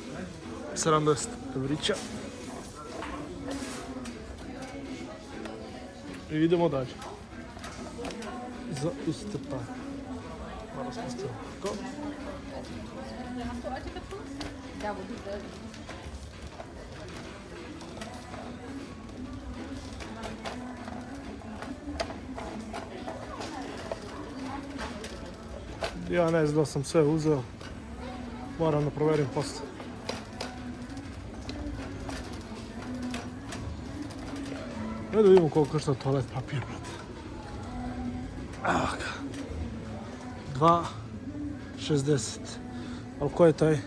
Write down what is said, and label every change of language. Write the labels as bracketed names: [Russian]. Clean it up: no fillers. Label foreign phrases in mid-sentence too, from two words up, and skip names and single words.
[Serbian] 70 evrića. I idemo dalje. Za iste pare. Malo spustimo. Go. [German] Hast du alte Kartons? Ja, wo die sind. [Serbian] Ja ne znam da sam sve uzeo. Moram da proverim poslije. Da vidimo koliko košta toalet papir, brate. Evo ga. 2,60. Ali ko je taj?